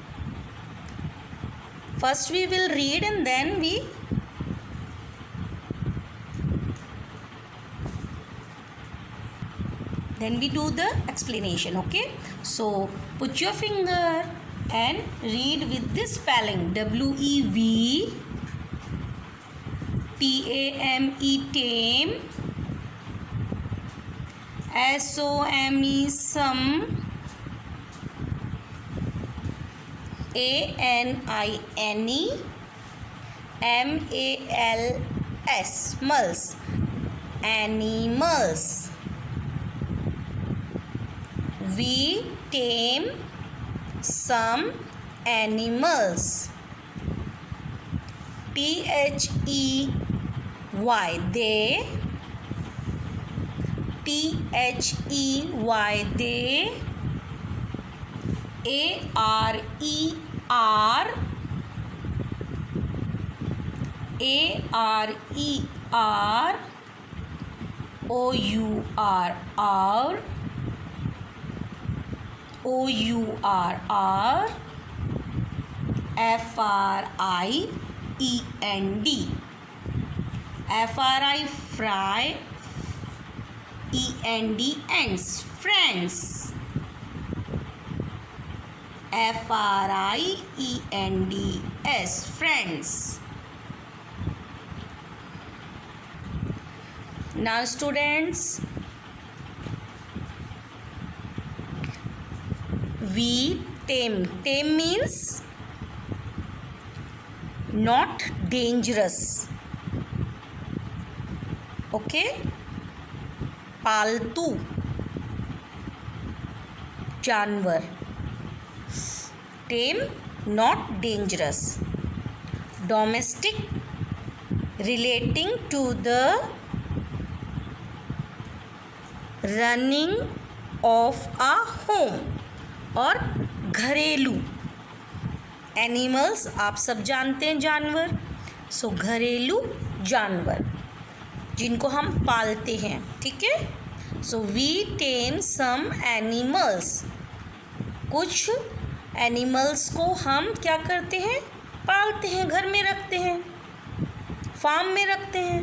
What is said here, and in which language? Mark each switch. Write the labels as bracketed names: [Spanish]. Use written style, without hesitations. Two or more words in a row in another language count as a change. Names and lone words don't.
[English] First we will read and then we do the explanation. Okay, so put your finger and read with this spelling: W-E-V T-A-M-E, tame, S-O-M-E, some, A-N-I-N-E, M-A-L-S, mals, animals. We tame some animals. T-H-E-Y, they, T-H-E-Y, they, A-R-E-R, A-R-E-R, O-U-R, our, O-U-R-R, F-R-I-E-N-D, F-R-I, fry, E-N-D, ends, friends, F-R-I-E-N-D-S, friends. Now students, we tame. Tame means not dangerous. [Hindi] Okay, पालतू जानवर, [English] tame, not dangerous. Domestic, relating to the running of a home, [Hindi] और घरेलू एनिमल्स आप सब जानते हैं, जानवर. सो घरेलू जानवर जिनको हम पालते हैं. ठीक है, [English] so we tame some animals. [Hindi] कुछ एनिमल्स को हम क्या करते हैं, पालते हैं, घर में रखते हैं, फार्म में रखते हैं.